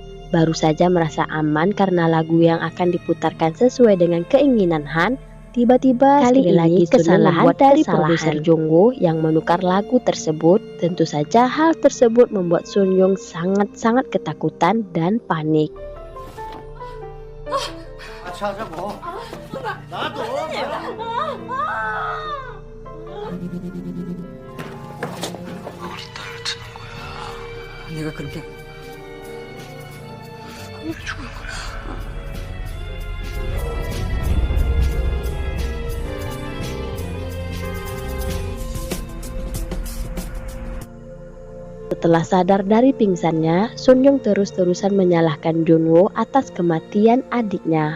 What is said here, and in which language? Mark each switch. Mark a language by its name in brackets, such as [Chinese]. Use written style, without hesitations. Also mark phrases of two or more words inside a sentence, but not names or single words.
[Indonesian] Baru saja merasa aman karena lagu yang akan diputarkan sesuai dengan keinginan Han. Tiba-tiba kali ini kesalahan dari produser Jungwoo yang menukar lagu tersebut. Tentu saja hal tersebut membuat Sun Yung sangat-sangat ketakutan dan panik. [Korean] 같이 하자고. 나도. 우리 딸을 트는 거야. 내가 그렇게 왜 죽을 거야? [Indonesian] Setelah sadar dari pingsannya, Sun Yung terus-terusan menyalahkan Junwoo atas kematian adiknya.